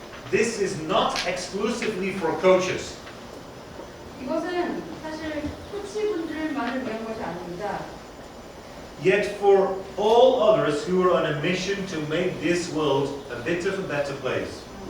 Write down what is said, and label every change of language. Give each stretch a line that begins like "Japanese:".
English: This is not exclusively for coaches.
Korean: 이것은 사실 코치분들만을 위한 것이 아닙니다.
English: Yet for all others who are on a mission to make this world a bit of a better place.